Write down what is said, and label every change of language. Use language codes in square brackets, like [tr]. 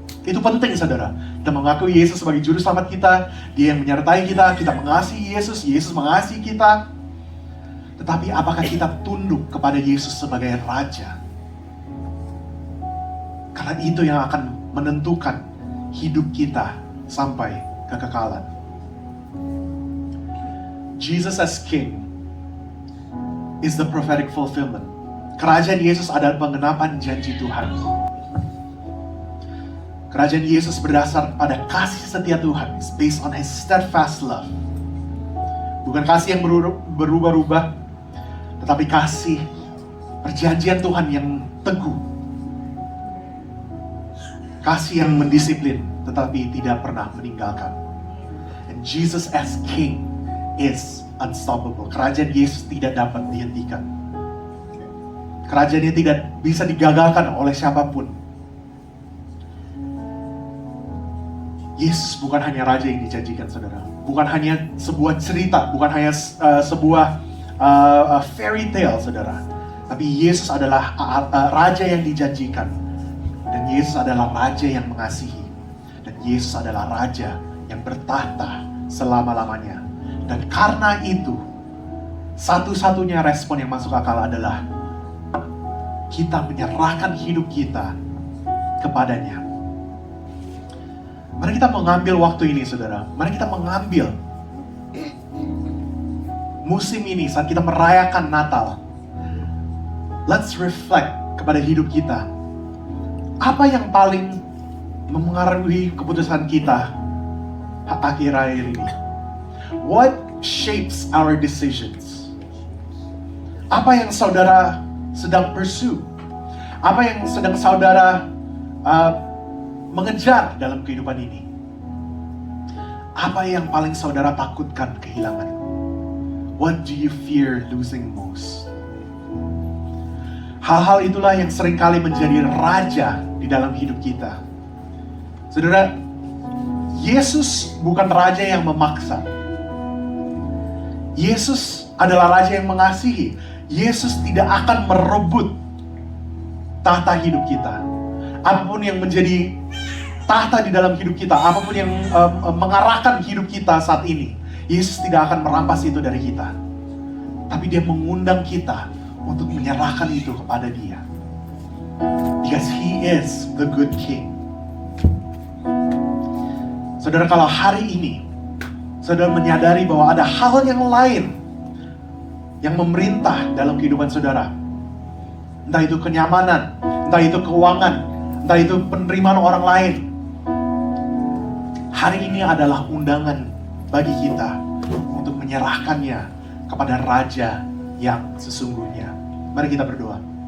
[id] Itu penting, saudara. Kita mengakui Yesus sebagai Juru Selamat kita, Dia yang menyertai kita, kita mengasihi Yesus, Yesus mengasihi kita. Tetapi apakah kita tunduk kepada Yesus sebagai Raja? Karena itu yang akan menentukan hidup kita sampai kekekalan. [en] Jesus as King is the prophetic fulfillment. [id] Kerajaan Yesus adalah penggenapan janji Tuhan. Kerajaan Yesus berdasar pada kasih setia Tuhan. [en] It's based on His steadfast love. [id] Bukan kasih yang berubah-ubah, tetapi kasih perjanjian Tuhan yang teguh. Kasih yang mendisiplin, tetapi tidak pernah meninggalkan. [en] And Jesus as King is unstoppable. [id] Kerajaan Yesus tidak dapat dihentikan. Kerajaannya tidak bisa digagalkan oleh siapapun. Yesus bukan hanya Raja yang dijanjikan, saudara. Bukan hanya sebuah cerita, bukan hanya sebuah [en] fairy tale, [id] saudara. Tapi Yesus adalah Raja yang dijanjikan. Dan Yesus adalah Raja yang mengasihi. Dan Yesus adalah Raja yang bertahta selama-lamanya. Dan karena itu, satu-satunya respon yang masuk akal adalah kita menyerahkan hidup kita kepadanya. Mari kita mengambil waktu ini, saudara. Mari kita mengambil musim ini saat kita merayakan Natal. [en] Let's reflect [id] kepada hidup kita. Apa yang paling memengaruhi keputusan kita akhir-akhir ini? [en] What shapes our decisions? [id] Apa yang saudara sedang [en] pursue? [id] Apa yang sedang saudara mengejar dalam kehidupan ini? Apa yang paling saudara takutkan kehilangan? [en] What do you fear losing most? [id] Hal-hal itulah yang seringkali menjadi raja di dalam hidup kita. Saudara, Yesus bukan raja yang memaksa. Yesus adalah raja yang mengasihi. Yesus tidak akan merebut tahta hidup kita. Apapun yang menjadi tahta di dalam hidup kita, apapun yang mengarahkan hidup kita saat ini, Yesus tidak akan merampas itu dari kita. Tapi Dia mengundang kita untuk menyerahkan itu kepada Dia. [en] Because He is the good King. [id] Saudara, kalau hari ini saudara menyadari bahwa ada hal yang lain yang memerintah dalam kehidupan saudara, entah itu kenyamanan, entah itu keuangan, entah itu penerimaan orang lain, hari ini adalah undangan bagi kita untuk menyerahkannya kepada Raja yang sesungguhnya. Mari kita berdoa.